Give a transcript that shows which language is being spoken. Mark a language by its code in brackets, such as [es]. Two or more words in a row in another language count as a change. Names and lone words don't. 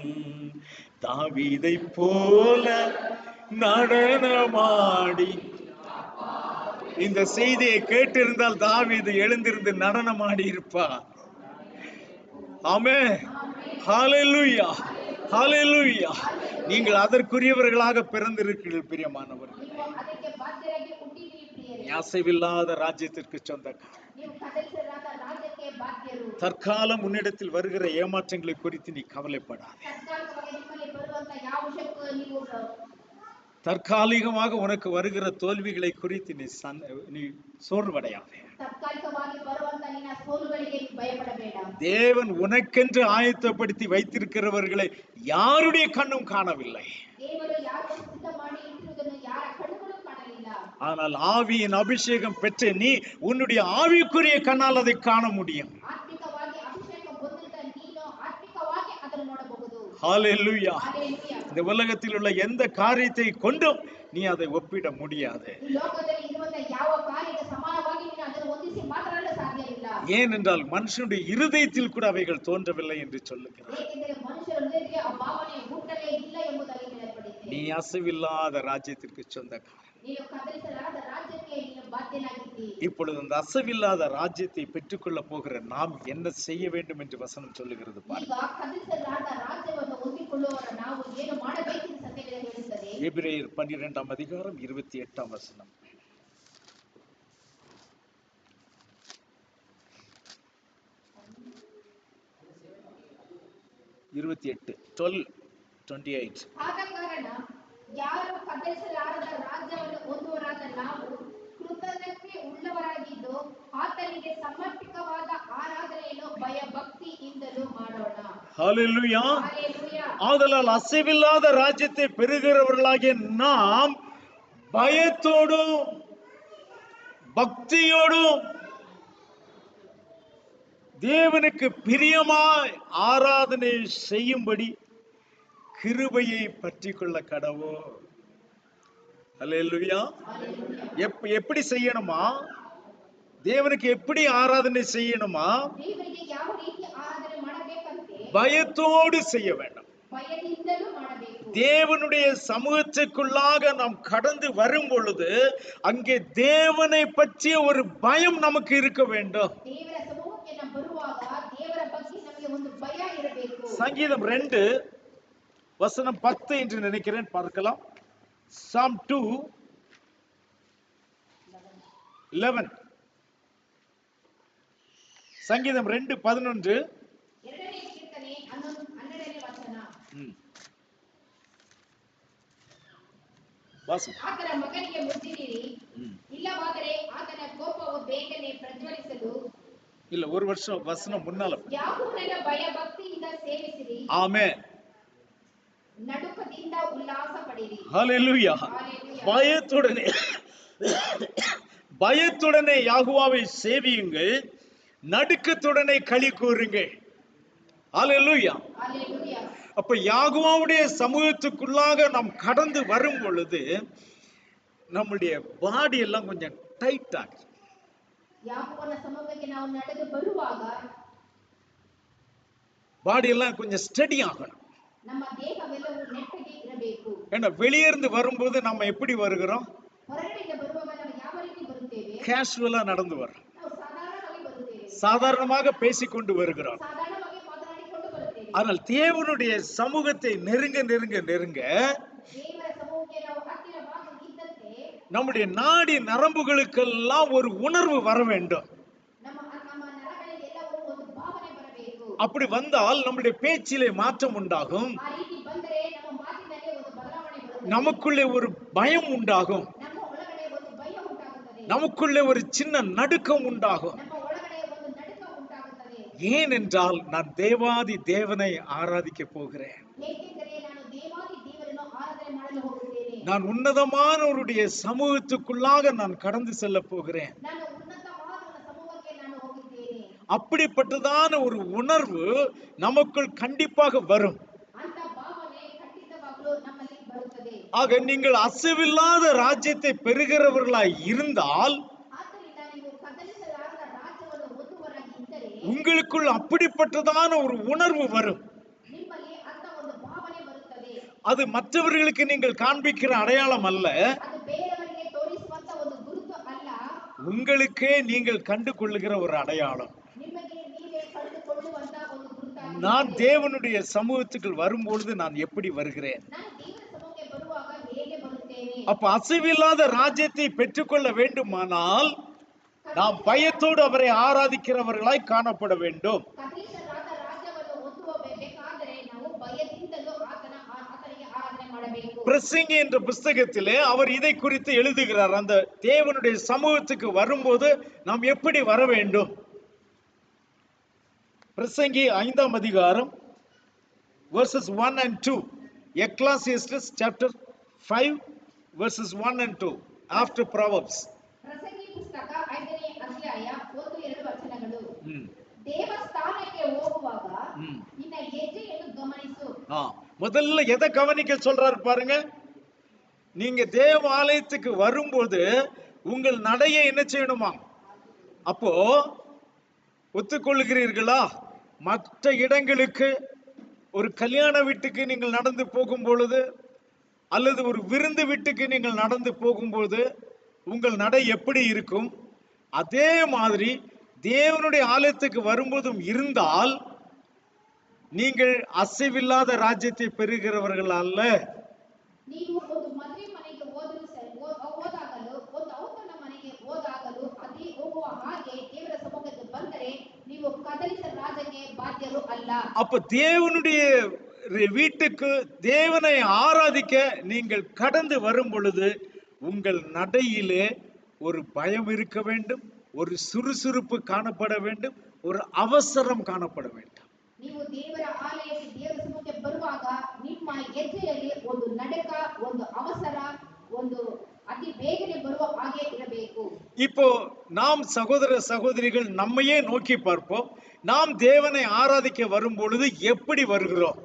[ta] தாவீதை போல நடனமாடி, இந்த செய்தியை கேட்டிருந்தால் தாவீது எழுந்திருந்து நடனமாடி இருப்பார். ஆமென். ஹalleluya, ஹalleluya. நீங்கள் அதற்குரியவர்களாக பிறந்திருக்கிறீர்கள் பிரியமானவர்கள். [kn] ನೀವು ಅದಕ್ಕೆ ಬಾಧ್ಯರಾಗಿ ಹುಟ್ಟಿದ್ದೀರಿ ಪ್ರಿಯರೇ. [ta] நீ அசைவில்லாத ராஜ்யத்திற்கு சொந்தக்காரர். [kn] ನೀವು ಕದಲಿಸಲಾದ ರಾಜ್ಯಕ್ಕೆ ಬಾಧ್ಯರು. [ta] தற்காலம் உன்னிடத்தில் வருகிற ஏமாற்றங்களை குறித்து நீ கவலைப்படாதே. [kn] ತಾತ್ಕಾಲಿಕವಾಗಿ ನಿಮ್ಮಲ್ಲಿ ಬರುವಂತ ಯಾವ ವಿಷಯಕ್ಕೂ ನೀವು [ta] தற்காலிகமாக உனக்கு வருகிற தோல்விகளை குறித்து நீ சோர்வடையாதே. [kn] ತಾತ್ಕಾಲಿಕವಾಗಿ ಬರುವಂತ ನಿನ್ನ ಸೋಲುಗಳಿಗೆ ಭಯಪಡಬೇಡ. [ta] தேவன் உனக்கென்று ஆயத்தப்படுத்தி வைத்திருக்கிறவர்களை யாருடைய கண்ணும் காணவில்லை. [kn] ದೇವರು ಯಾರು ಸಿದ್ಧ ಮಾಡಿ ಇಟ್ಟಿರುವುದನ್ನು ಯಾರ ಕಣ್ಣುಗಳು ಕಾಣಲಿಲ್ಲ. [ta] ஆனால் ஆவியின் அபிஷேகம் பெற்ற நீ உன்னுடைய ஆவிக்குரிய கண்ணால் அதை காண முடியும். [kn] ಆತ್ಮಿಕವಾಗಿ ಅಭಿಷೇಕ ಹೊಂದಿದ ನೀನು ಆತ್ಮಿಕವಾಗಿ ಅದನ್ನು ನೋಡಬಹುದು. [ta] ஹalleluya. [kn] ಹಲ್ಲೆಲೂಯಾ. [ta] இந்த உலகத்தில் உள்ள எந்த காரியத்தை கொண்டும் நீ அதை ஒப்பிட முடியாது. [kn] ಈ ಲೋಕದಲ್ಲಿ ಇರುವಂತ ಯಾವ ಕಾರ್ಯಕ್ಕೆ ಸಮಾನವಾಗಿ ನೀನು ಅದನ್ನು ಹೊಂದಿಸಿ ಮಾತನಾಡಲು ಸಾಧ್ಯವಿಲ್ಲ. [ta] ஏனென்றால் மனுஷனுடைய இருதயத்தில் கூட அவைகள் தோன்றவில்லை என்று சொல்லுகிறார். [kn] ಏಕೆಂದರೆ ಮನುಷ್ಯರ ಹೃದಯದಲ್ಲಿ ಆ ಭಾವನೆ ಹುಟ್ಟಲೇ ಇಲ್ಲ ಎಂಬುದಾಗಿ ಹೇಳಲ್ಪಟ್ಟಿದೆ. [ta] நீ அசைவில்லாத ராஜ்யத்திற்கு சொந்தக்காரன். [kn] ನೀನು ಕದಲಿಸಲಾದ ರಾಜ್ಯಕ್ಕೆ ನೀನು ಬಾಧ್ಯನಾಗಿದ್ದೀ. [ta] இப்பொழுது அந்த அசைவில்லாத ராஜ்யத்தை பெற்றுக்கொள்ள போகிற நாம் என்ன செய்ய வேண்டும் என்று வசனம் சொல்லுகிறது பாருங்க. [kn] ಈಗ ಕದಲಿಸಲಾದ ರಾಜ್ಯವನ್ನು ಹೊಂದಿಕೊಳ್ಳುವವರ ನಾವು ಏನು ಮಾಡಬೇಕೆಂದು ಸತ್ಯವೇದ ಹೇಳುತ್ತದೆ. [ta] எபிரேயர் 12ஆம் அதிகாரம் 28ஆம் வசனம். [kn] ಆದ ಕಾರಣ ಯಾರು ಕದಲಿಸಲಾರದ ರಾಜ್ಯವನ್ನು ಹೊಂದುವರಾದ ನಾವು ಕೃತಜ್ಞತೆ ಉಳ್ಳವರಾಗಿದ್ದು ಆತನಿಗೆ ಸಮರ್ಪಿತವಾದ ಆರಾಧನೆಯನ್ನು ಭಯಭಕ್ತಿಯಿಂದಲೂ ಮಾಡೋಣ. [ta] ஹalleluya. [kn] ಹಲ್ಲೆಲೂಯಾ. [ta] ஆதலால் அசைவில்லாத ராஜ்யத்தை பெறுகிறவர்களாகிய நாம் பயத்தோடும் பக்தியோடும் தேவனுக்கு பிரியமாய் ஆராதனை செய்யும்படி கிருபையை பற்றிக்கொள்ள கடவோம். ஹல்லேலூயா. எப்படி செய்யணுமா? தேவனுக்கு எப்படி ஆராதனை செய்யணுமா? [kn] ದೇವರಿಗೆ ಯಾವ ರೀತಿ ಆರಾಧನೆ ಮಾಡಬೇಕಂತೆ [ta] பயத்தோடு செய்ய வேண்டும். [kn] ಭಯದಿಂದಲೂ ಮಾಡಬೇಕು. [ta] தேவனுடைய சமூகத்திற்குள்ளாக நாம் கடந்து வரும் பொழுது அங்கே தேவனை பற்றிய ஒரு பயம் நமக்கு இருக்க வேண்டும். [kn] ದೇವರ ಸಮೂಹಕ್ಕೆ ನಾವು ಬರುವಾಗ ದೇವರ ಬಗ್ಗೆ ನಮಗೆ ಒಂದು ಭಯ ಇರಬೇಕು. [ta] சங்கீதம் 2 வசனம் 10 என்று நினைக்கிறேன், பார்க்கலாம். [en] Psalm 2:11. [ta] சங்கீதம் 2:11. [kn] ಎರಡನೇ ಕೀರ್ತನೆ 12ನೇ ವಚನ. ಆತನ ಮಗನಿಗೆ ಮುದ್ದಿಡಿರಿ, ಇಲ್ಲವಾದರೆ ಆತನ ಕೋಪವು ಬೇಗನೆ ಪ್ರಜ್ವಲಿಸಲು. [ta] இல்ல, ஒரு வருஷம் வசனம் முன்னால. [kn] ಯಾಹೋವನ ಭಯ ಭಕ್ತಿಯಿಂದ ಸೇವಿಸಿರಿ. [ta] ஆமென். [kn] ನಡುಕದಿಂದ ಉಲ್ಲಾಸ ಪಡಿರಿ. [ta] ஹalleluya. பயத்துடனே யெகோவாவை சேவியுங்கள், நடுக்கத்துடனே களி கூறுங்கள். ஹalleluya. ஹalleluya. அப்ப யெகோவாவுடைய சமூகத்துக்குள்ளாக நாம் கடந்து வரும் பொழுது நம்முடைய பாடி எல்லாம் கொஞ்சம் டைட் ஆகுது. [kn] யெகோவನ சமூகಕ್ಕೆ ನಾವು ನಡೆದು ಬರುವಾಗ [ta] பாடி எல்லாம் கொஞ்சம் ஸ்டடி ஆகணும். [kn] ನಮ್ಮ ದೇಹವೆಲ್ಲವೂ ನೆಟ್ಟಗೆ ಇರಬೇಕು. [ta] ஏன்னா வெளியிருந்து வரும்போது நம்ம எப்படி வருகிறோம்? [kn] ಹೊರಗಡೆಯಿಂದ ಬರುವಾಗ ನಾವು ಯಾವ ರೀತಿ ಬರುತ್ತೇವೆ? [ta] கேஷுவலா நடந்து வரோம். [kn] ನಾವು ಸಾಧಾರಣವಾಗಿ ಬರುತ್ತೇವೆ. [ta] சாதாரணமாக பேசிக்கொண்டு வருகிறோம். [kn] ಸಾಧಾರಣವಾಗಿ ಮಾತನಾಡಿಕೊಂಡು ಬರುತ್ತೇವೆ. [ta] ஆனால் தேவனுடைய சமூகத்தை நெருங்க நெருங்க நெருங்க [kn] ದೇವರ ಸಮೂಹಕ್ಕೆ ನಾವು ಹತ್ತಿರವಾಗಿ ಇದ್ದಂತೆ [ta] நம்முடைய நாடி நரம்புகளுக்கெல்லாம் ஒரு உணர்வு வர வேண்டும். [kn] ನಮ್ಮ ನರಗಳಲ್ಲಿ ಎಲ್ಲವೂ ಒಂದು ಭಾವನೆ ಬರಬೇಕು. [ta] அப்படி வந்தால் நம்முடைய பேச்சிலே மாற்றம் உண்டாகும். [kn] ಆ ರೀತಿ ಬಂದರೆ ನಮ್ಮ ಮಾತಿನಲ್ಲಿ ಒಂದು ಬದಲಾವಣೆ ಬರುತ್ತದೆ. [ta] நமக்குள்ளே ஒரு பயம் உண்டாகும். [kn] ನಮ್ಮ ಒಳಗಡೆ ಒಂದು ಭಯ ಉಂಟಾಗುತ್ತದೆ. [ta] நமக்குள்ளே ஒரு சின்ன நடுக்கம் உண்டாகும். [kn] ನಮ್ಮ ಒಳಗಡೆ ಒಂದು ನಡುಕ ಉಂಟಾಗುತ್ತದೆ. [ta] ஏனென்றால் நான் தேவாதி தேவனை ஆராதிக்க போகிறேன். [kn] ಏಕೆಂದರೆ ನಾನು ದೇವಾದಿ ದೇವರನ್ನು ಆರಾಧನೆ ಮಾಡಲು ಹೋಗುತ್ತೇನೆ. [ta] நான் உன்னதமானவருடைய சமூகத்துக்குள்ளாக நான் கடந்து செல்ல போகிறேன். [kn] ನಾನು ಉನ್ನತವಾದ ಸಮೂಹಕ್ಕೆ ನಾನು ಹೋಗುತ್ತೇನೆ. [ta] அப்படிப்பட்டதான ஒரு உணர்வு நமக்குள் கண்டிப்பாக வரும். [kn] ಅಂತ ಭಾವನೆ ಖಂಡಿತವಾಗಲೂ ನಮ್ಮಲ್ಲಿ ಬರುತ್ತದೆ. [ta] ஆக நீங்கள் அசைவில்லாத ராஜ்யத்தை பெறுகிறவர்களாய் இருந்தால் [kn] ಆದ್ದರಿಂದ ನೀವು ಕದಲಿಸಲಾರದ ರಾಜ್ಯವನ್ನು ಹೊಂದುವರಾಗಿ ಇದ್ದರೆ [ta] உங்களுக்குள் அப்படிப்பட்டதான ஒரு உணர்வு வரும். [kn] ನಿಮ್ಮಲ್ಲಿ ಅಂತ ಒಂದು ಭಾವನೆ ಬರುತ್ತದೆ. [ta] அது மற்றவர்களுக்கு நீங்கள் காண்பிக்கிற அடையாளம் அல்ல, [kn] ಅದು ಬೇರೆಯವರಿಗೆ ತೋರಿಸುವಂತ ಒಂದು ಗುರುತು ಅಲ್ಲ, [ta] உங்களுக்கே நீங்கள் கண்டு கொள்ளுகிற ஒரு அடையாளம். [kn] ನಿಮಗೆ ನೀವೇ ಕಂಡುಕೊಳ್ಳುವಂತ ಒಂದು ಗುರುತಾಗಿದೆ. [ta] நான் தேவனுடைய சமூகத்துக்கு வரும்பொழுது நான் எப்படி வருகிறேன்? [kn] ನಾನು ದೇವರ ಸಭೆಗೆ ಬರುವಾಗ ಹೇಗೆ ಬರುತ್ತೇನೆ? [ta] அப்ப அசைவில்லாத ராஜ்யத்தை பெற்றுக்கொள்ள வேண்டுமானால் நாம் பயத்தோடு அவரை ஆராதிக்கிறவர்களாய் காணப்பட வேண்டும். [kn] ಕದಲಿಸರಾದ ರಾಜ್ಯವನ್ನು ಹೊಂದುವಬೇಕಾದರೆ ನಾವು ಭಯದಿಂದಲೂ ಆತನಿಗೆ ಆರಾಧನೆ ಮಾಡಬೇಕು. [ta] பிரசங்கி என்ற புஸ்தகத்திலே அவர் இதை குறித்து எழுதுகிறார். அந்த தேவனுடைய சமூகத்துக்கு வரும்போது நாம் எப்படி வர வேண்டும்? பிரசங்கி 5ஆம் அதிகாரம் [en] verses 1 and 2. Ecclesiastes chapter 5 verses 1 and 2 after Proverbs. [kn] ಪ್ರಸಂಗಿ ಪುಸ್ತಕ 5ನೇ ಅಧ್ಯಾಯ 1-2 ವಚನಗಳು. ದೇವಸ್ಥಾನಕ್ಕೆ ಹೋಗುವಾಗ ನಿನ್ನ ಹೆಜ್ಜೆಯನ್ನು ಗಮನಿಸು. [ta] முதல்ல எதை கவனிக்க சொல்றாரு பாருங்க. நீங்க தேவாலயத்துக்கு வரும்போது உங்கள் நடையை என்ன செய்யணுமா? அப்போ ஒத்துக்கொள்கிறீர்களா? மற்ற இடங்களுக்கு, ஒரு கல்யாண வீட்டுக்கு நீங்கள் நடந்து போகும் பொழுது அல்லது ஒரு விருந்து வீட்டுக்கு நீங்கள் நடந்து போகும்போது உங்கள் நடை எப்படி இருக்கும்? அதே மாதிரி தேவனுடைய ஆலயத்துக்கு வரும்போதும் இருந்தால் நீங்கள் அசைவில்லாத ராஜ்யத்தை பெறுகிறவர்கள் அல்ல. [kn] ನೀವು ಒಂದು ಮದುವೆ ಮನೆಗೆ ಹೋದಾಗಲೂ ಒಂದು ಔತಣ ಮನೆಗೆ ಹೋದಾಗಲೂ ಅದೇ ಹೋಗುವ ಹಾಗೆ ದೇವರ ಸಮ್ಮುಖಕ್ಕೆ ಬಂದರೆ ನೀವು ಕದಲಿಸ ರಾಜಕ್ಕೆ ಬಾಧ್ಯರು ಅಲ್ಲ. [ta] அப்ப தேவனுடைய வீட்டுக்கு தேவனை ஆராதிக்க நீங்கள் கடந்து வரும் பொழுது உங்கள் நடையிலே ஒரு பயம் இருக்க வேண்டும், ஒரு சுறுசுறுப்பு காணப்பட வேண்டும், ஒரு அவசரம் காணப்பட வேண்டும். [kn] ನೀವು ದೇವರ ಆಲಯಕ್ಕೆ ದೇವರ ಸಮ್ಮುಖಕ್ಕೆ ಬರುವಾಗ ನಿಮ್ಮ ಹೆಜ್ಜೆಯಲ್ಲಿ ಒಂದು ನಡಕ, ಒಂದು ಅವಸರ, ಒಂದು ಅತಿ ಬೇಗನೆ ಬರುವ ಹಾಗೆ ಇರಬೇಕು. [ta] இப்போ நாம் சகோதர சகோதரிகள் நம்மையே நோக்கி பார்ப்போம். நாம் தேவனை ஆராதிக்க வரும் பொழுது எப்படி வருகிறோம்?